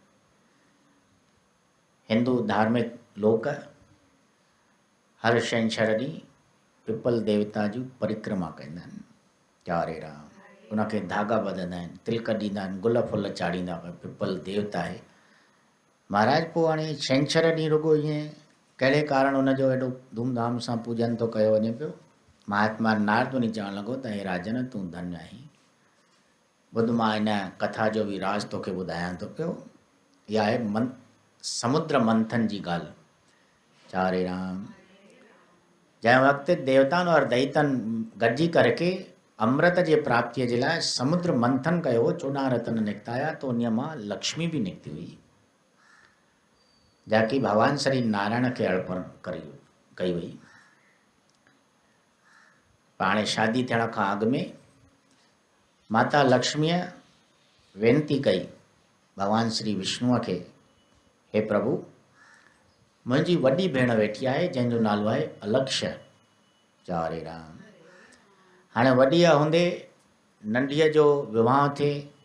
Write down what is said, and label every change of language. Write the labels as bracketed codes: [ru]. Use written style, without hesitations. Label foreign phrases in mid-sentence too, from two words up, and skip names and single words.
[sd] हिंदू धार्मिक लोक हर छंछरु ॾींहुं पिपल देवता जी परिक्रमा कंदा आहिनि चारे राम उनखे धागा ॿधंदा आहिनि तिलक ॾींदा आहिनि गुल फुल चाढ़ींदा पिपल देवता आहे महाराज। पोइ हाणे छंछरु ॾींहुं रुगो ईअं कहिड़े कारण हुनजो एॾो धूमधाम सां पूॼन थो कयो वञे पियो महात्मा नारद मुनि चवणु लॻो त हे राजन तूं धन्य आहीं ॿुध मां हिन कथा जो बि राज़ तोखे ॿुधायां थो पियो इहा आहे समुद्र मंथन जी ॻाल्हि चारे राम जंहिं वक़्तु देवताउनि और दैतनि गॾिजी करके अमृत जे प्राप्तीअ जे लाइ समुद्र मंथन कयो 14 रत्न निकिता त उन मां लक्ष्मी बि निकिती हुई जबकि भगवान श्री नारायण खे अर्पण कई वई। हाणे शादी थियण खां अॻु में माता लक्ष्मीअ वेनती कई भगवान श्री विष्णुअ खे हे प्रभु मुंहिंजी वॾी भेण वेठी आहे जंहिंजो नालो आहे अलक्ष्य चारे राम हाणे वॾीअ हूंदे नंढीअ जो विवाह थिए